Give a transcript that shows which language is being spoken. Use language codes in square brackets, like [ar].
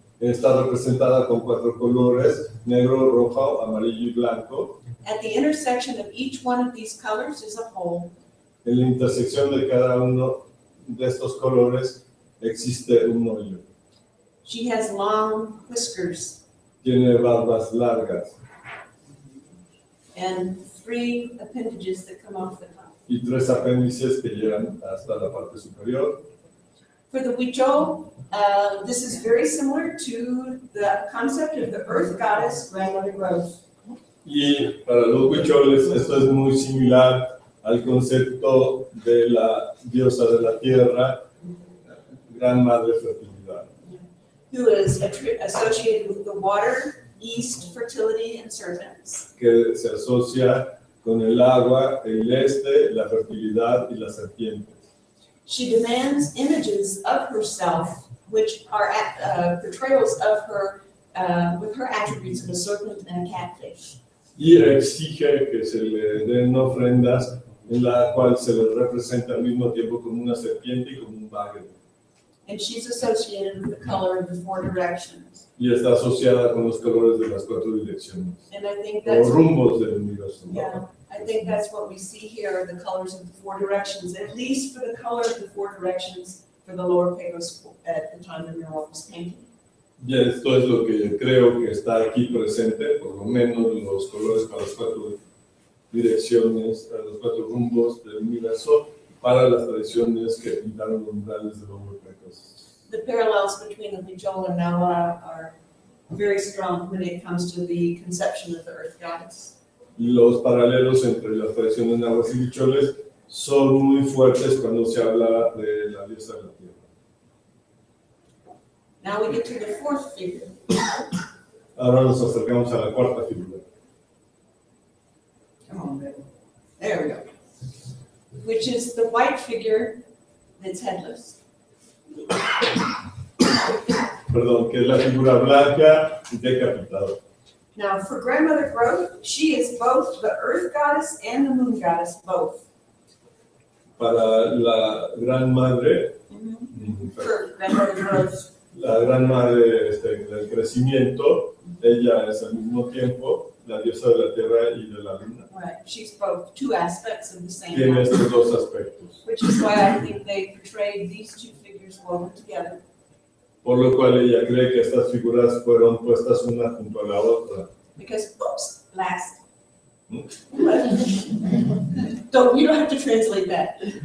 [es] Está representada con 4 colores, negro, rojo, amarillo y blanco. [en] At the intersection of each one of these colors is a hole. [es] En la intersección de cada uno de estos colores existe un hoyo. [en] She has long whiskers [es] Tiene barbas largas [en] and 3 appendages that come off the top. [es] y 3 apéndices que llegan hasta la parte superior. [en] For the Huichol, this is very similar to the concept of the earth goddess, Grandmother Growth. [es] Y para los huicholes esto es muy similar al concepto de la diosa de la tierra, Gran Madre Fertilidad, [en] Who is associated with the water, east, fertility, and serpents. [es] que se asocia con el agua, el este, la fertilidad y las serpientes. [en] She demands images of herself, which are portrayals of her with her attributes of a serpent and a catfish. [es] Y exige que se le den ofrendas en la cual se le representa al mismo tiempo como una serpiente y como un bagre. [en] And she's associated with the color of the 4 directions. [es] Y está asociada con los colores de las 4 direcciones, [en] And I think [es] o [en] that's [es] rumbos del universo. [en] yeah, I think that's what we see here, the colors of the 4 directions, at least for the color of the 4 directions for the lower Pecos at the time the mural was painted. [es] Y esto es lo que creo que está aquí presente, por lo menos los colores para las 4 direcciones, para los 4 rumbos del universo, para las tradiciones que pintaron los murales de Lower Pecos. [en] The parallels between the Huichol and Nahua are very strong when it comes to the conception of the earth goddess. [es] Los paralelos entre las tradiciones nahuas y huicholes son muy fuertes cuando se habla de la diosa de la tierra. [en] Now we get to the 4th figure. [es] Ahora nos acercamos a la 4ª figura. [en] Come on, baby. There we go. Which is the white figure that's headless. [es] Perdón, que es la figura blanca decapitada. [en] Now, for Grandmother Growth, she is both the earth goddess and the moon goddess, both. [es] Para la gran madre, [en] For Grandmother Growth. [es] la gran madre del crecimiento, ella es al mismo tiempo la diosa de la tierra y de la luna. [en] Right, she's both 2 aspects of the same [es] Tiene [en] goddess, [es] estos 2 aspectos, [en] which is why I think they portrayed these 2 figures woven together. [es] por lo cual ella cree que estas figuras fueron puestas una junto a la otra. [en] Because, oops, last. You don't have to translate that.